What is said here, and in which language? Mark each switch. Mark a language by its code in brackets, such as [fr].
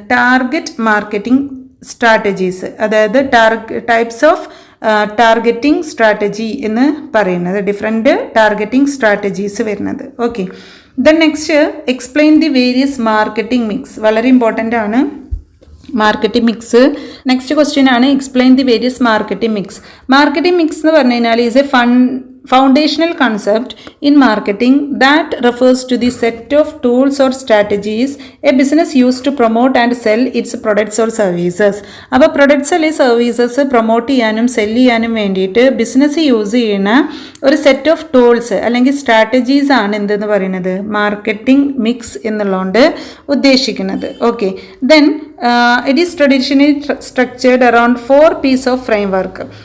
[en] target marketing strategies, [ml] അതായത് [en] Types of targeting strategy എന്ന് പറയുന്നത്, different targeting strategies വരുന്നത്. Okay. Then next explain the various marketing mix. [ml] വളരെ important ആണ് marketing mix. [en] next question [ml] ആണ് [en] Explain the various marketing mix. Marketing mix [ml] എന്ന് പറഞ്ഞു കഴിഞ്ഞാൽ [en] Is a foundational concept in marketing that refers to the set of tools or strategies a business used to promote and sell its products or services. [ml] അപ്പോൾ products അല്ലെങ്കിൽ services promote ചെയ്യാനും cell ചെയ്യാനും വേണ്ടിയിട്ട് business use ചെയ്യുന്ന ഒരു set of tools അല്ലെങ്കിൽ strategies ആണ് എന്തെന്ന് പറയുന്നത് മാർക്കറ്റിംഗ് മിക്സ് എന്നുള്ളതുകൊണ്ട് ഉദ്ദേശിക്കുന്നത്. Okay. [en] Then it is traditionally structured around 4 piece of framework.